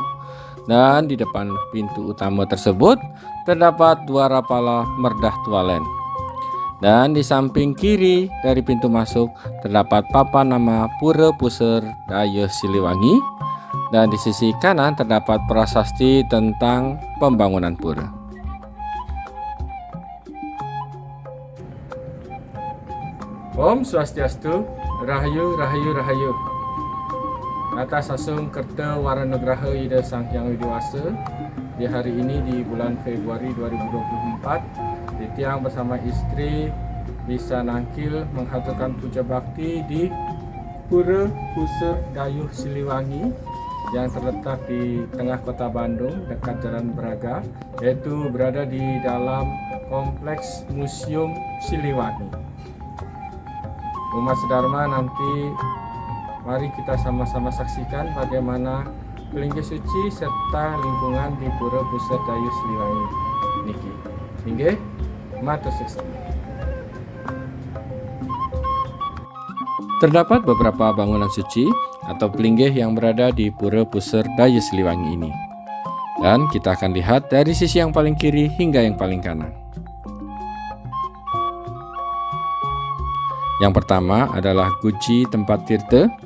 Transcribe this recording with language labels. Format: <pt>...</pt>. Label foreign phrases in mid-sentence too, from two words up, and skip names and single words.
<id>Dan di depan pintu utama tersebut terdapat 2 rapala merdah tualen. Dan di samping kiri dari pintu masuk terdapat papan nama Pura Pusar Daya Siliwangi. Dan di sisi kanan terdapat prasasti tentang pembangunan pura. Om Swastiastu, Rahayu, Rahayu, Rahayu. Atas Asung Kerta Waranugraha Ida Sang Hyang Widiwasa, di hari ini di bulan Februari 2024, Titiang bersama istri bisa nangkil menghaturkan puja bakti di Pura Pusar Daya Siliwangi yang terletak di tengah kota Bandung dekat Jalan Braga, yaitu berada di dalam kompleks Museum Siliwangi. Umat sedharma, nanti mari kita sama-sama saksikan bagaimana pelinggih suci serta lingkungan di Pura Pusar Daya Siliwangi niki.</id> <ban>Inggih, matur suksana.</ban> <id>Terdapat beberapa bangunan suci atau pelinggih yang berada di Pura Pusar Daya Siliwangi ini. Dan kita akan lihat dari sisi yang paling kiri hingga yang paling kanan. Yang pertama adalah Guci Tempat Tirta.</id>